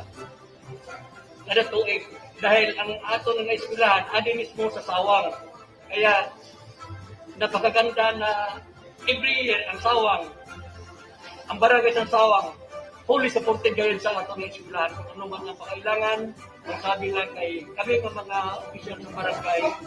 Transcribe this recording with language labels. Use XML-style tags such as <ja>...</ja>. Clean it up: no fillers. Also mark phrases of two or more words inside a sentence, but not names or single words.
<hil>Kada tuig dahil ang atong nga eskwelahan adi mismo sa Sawang.</hil> <tl>Kaya napakaganda na every year ang Sawang, ang barangay sa Sawang,</tl> <en>fully supported</en> <tl>gayon sa atong eskwelahan.</tl> <hil>Kung ano man ang pangailangan, ang sabi lang kay kami mga opisyal sa barangay,</hil>